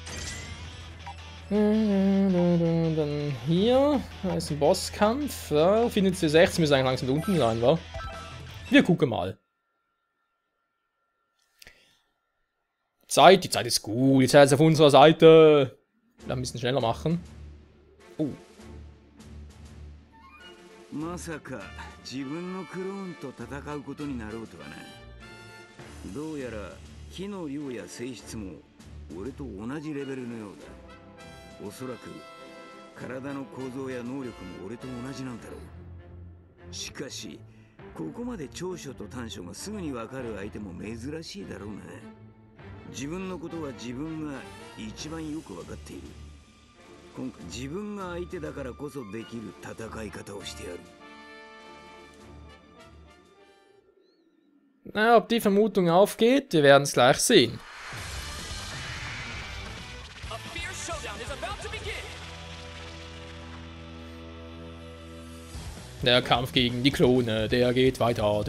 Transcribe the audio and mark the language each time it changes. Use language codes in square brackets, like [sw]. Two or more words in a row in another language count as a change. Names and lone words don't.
[de] Dann hier. Da ist ein Bosskampf. Ja, findet C16 müsste eigentlich langsam da unten sein, wa? Wir gucken mal. Die Zeit ist gut. Die Zeit ist auf unserer Seite. Wir ein bisschen schneller machen. Oh. [ja] まさか自分のクローンと戦うことになろうとはな。どうやら木の量や性質も俺と同じレベルのようだ。おそらく体の構造や能力も俺と同じなんだろう。しかしここまで長所と短所がすぐに分かる相手も珍しいだろうな。自分のことは自分が一番よく分かっている。今回自分が相手だからこそできる戦い方をしてやる。 [de] Na, ob die Vermutung aufgeht, wir werden es gleich sehen. Der Kampf gegen die Klone, der geht weiter.